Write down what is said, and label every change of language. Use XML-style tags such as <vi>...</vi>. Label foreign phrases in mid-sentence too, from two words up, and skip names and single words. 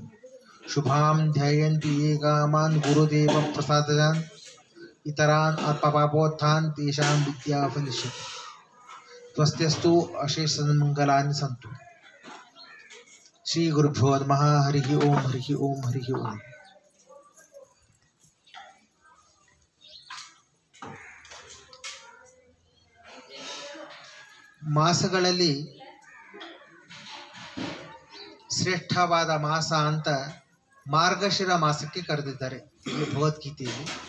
<sa>शुभां ध्यायन्ति ये कामान् गुरुदेवप्रसादजान् इतरान् आत्मपापोत्थान् तेषां विद्याफलिष्यति। त्वस्त्यस्तु अशेषसन्मङ्गलानि सन्तु। श्री गुरुभ्यो नमः। हरिः ओम हरिः ओम हरिः ओम।</sa> <kn>ಮಾಸಗಳಲ್ಲಿ ಶ್ರೇಷ್ಠವಾದ ಮಾಸ ಅಂತ ಮಾರ್ಗಶಿರ ಮಾಸಕ್ಕೆ ಕರೆದಿದ್ದಾರೆ ಇಲ್ಲಿ ಭಗವದ್ಗೀತೆಯಲ್ಲಿ.</kn>